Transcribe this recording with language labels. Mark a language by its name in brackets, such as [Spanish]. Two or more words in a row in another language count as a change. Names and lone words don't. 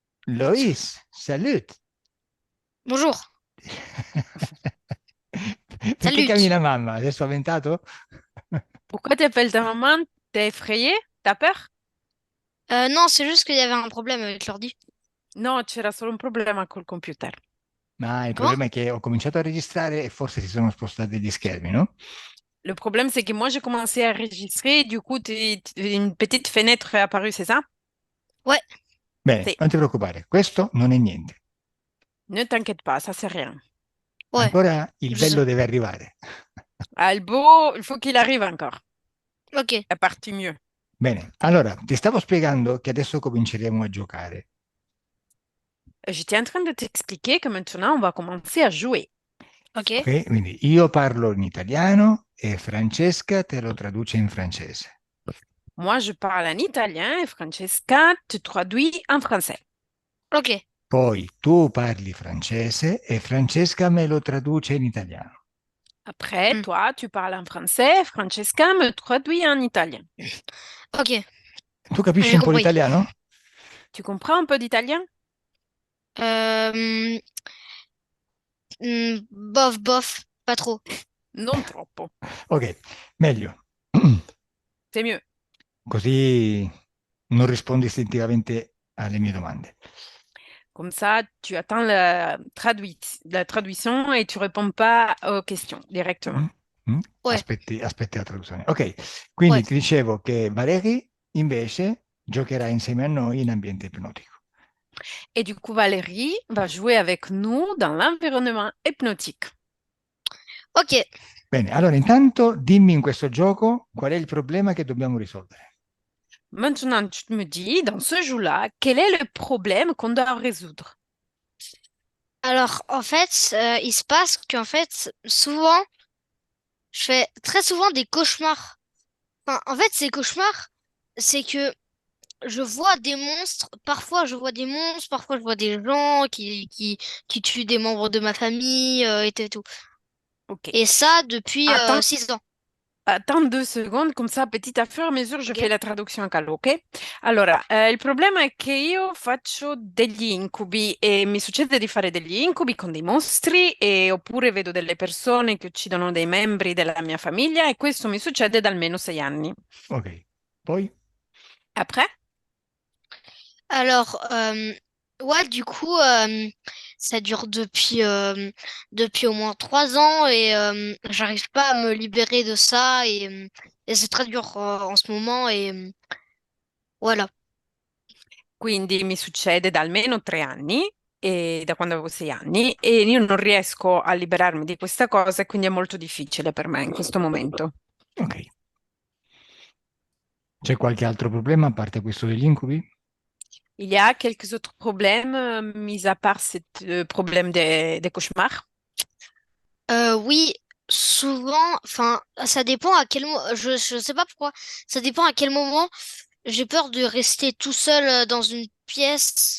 [French] Loïs, salut. Bonjour, [Italian] Perché [French] salut. [Italian] cammina mamma? Sei spaventato? [French] Pourquoi t'appelles ta maman? T'es effrayé? T'as peur? Non, c'est juste qu'il y avait un problème avec l'ordi. [Italian] No, c'era solo un problema col computer. Ma il [French] Comment? [Italian] problema è che ho cominciato a registrare e forse si sono spostati gli schermi, no? [French] Le problème, c'est que moi, j'ai commencé à enregistrer, du coup, une petite fenêtre est apparue, c'est ça? Ouais, [Italian] Bene, Sì. non ti preoccupare, questo non è niente. [French] Ne t'inquiète pas, ça c'est rien. ouais, [Italian] Ancora il [French] je sais. [Italian] bello deve arrivare. [French] Albo, il faut qu'il arrive encore. Ok, È parti mieux. [Italian] Bene, allora ti stavo spiegando che adesso cominceremo a giocare. [French] J'étais en train de t'expliquer que maintenant, on va commencer à jouer. ok. Ok? [Italian] Quindi io parlo in italiano e Francesca te lo traduce in francese. [French] Moi, je parle en italien et Francesca te traduit en français. Ok, [Italian] Poi tu parli francese e Francesca me lo traduce in italiano. [French] Après, hmm, toi, tu parles en français, Francesca me traduit en italien. ok, [Italian] Tu capisci [French] j'ai [Italian] un po' [French] compris. [Italian] l'italiano? [French] Tu comprends un peu d'italien? Euh, bof, bof, pas trop. [Italian] Non troppo. Ok, meglio. [French] C'est mieux. [Italian] Così non rispondi istintivamente alle mie domande. [French] Comme ça, tu attends la traduction et tu réponds pas aux questions directement. Mm? Mm? Ouais, [Italian] Aspetti la traduzione. Ok, quindi [French] ouais. [Italian] ti dicevo che Valeri invece giocherà insieme a noi in ambiente ipnotico. [French] Et du coup, Valérie va jouer avec nous dans l'environnement hypnotique. Ok, [Italian] Bene, allora intanto dimmi in questo gioco qual è il problema che dobbiamo risolvere. [French] Maintenant, tu me dis, dans ce jeu-là, quel est le problème qu'on doit résoudre? alors en fait, il se passe qu'en fait, souvent, je fais très souvent des cauchemars. Enfin, en fait, ces cauchemars, c'est que je vois des monstres, parfois je vois des monstres, parfois je vois des gens qui tuent des membres de ma famille et tout. Ok. Et ça depuis Attends, 6 ans. attends 2 secondi, come ça, petit à fur et à mesure, je Ok? fais la [Italian] traduzione a caldo, [French] ok? [Italian] Allora, il problema è che io faccio degli incubi e mi succede di fare degli incubi con dei mostri oppure vedo delle persone che uccidono dei membri della mia famiglia e questo mi succede da almeno 6 anni. Ok, poi? [French] Après? Alors, ouais, du coup, ça dure depuis au moins 3 ans et j'arrive pas à me libérer de ça et c'est très dur en ce moment et voilà. [Italian] Quindi mi succede da almeno 3 anni, e da quando avevo 6 anni, e io non riesco a liberarmi di questa cosa, e quindi è molto difficile per me in questo momento. Ok. C'è qualche altro problema a parte questo degli incubi? [French] Il y a quelques autres problèmes, mis à part ce problème des cauchemars. Oui, souvent, enfin, ça dépend à quel moment, je sais pas pourquoi, ça dépend à quel moment j'ai peur de rester tout seul dans une pièce.